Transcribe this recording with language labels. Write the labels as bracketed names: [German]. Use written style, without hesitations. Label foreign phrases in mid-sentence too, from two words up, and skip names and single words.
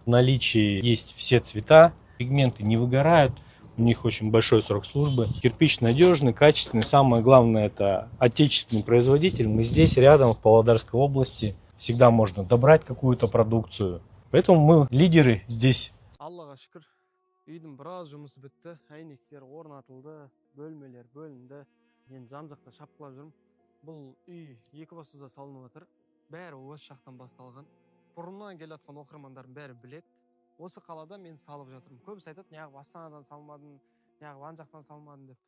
[Russian] В наличии есть все цвета, пигменты не выгорают, у них очень большой срок службы. Кирпич надежный, качественный, самое главное это отечественный производитель. Мы здесь рядом, в Павлодарской области, всегда можно добрать какую-то продукцию. Поэтому мы лидеры здесь. [Kazakh] Аллаға шүкір, үйдің біраз жұмысы бітті, әйнектер орнатылды, бөлмелер бөлінді. Мен жан-жақта шапқылап жүрмін. Бұл үй Екібастұзда салынып отыр. Бәрі осы жақтан басталған. Бұрыннан келе жатқан оқырмандардың бәрі біледі. Осы қалада мен салып жатырмын. Көбісі айтады, неғып Астанадан салмадым, неғып ан жақтан салмадым деп.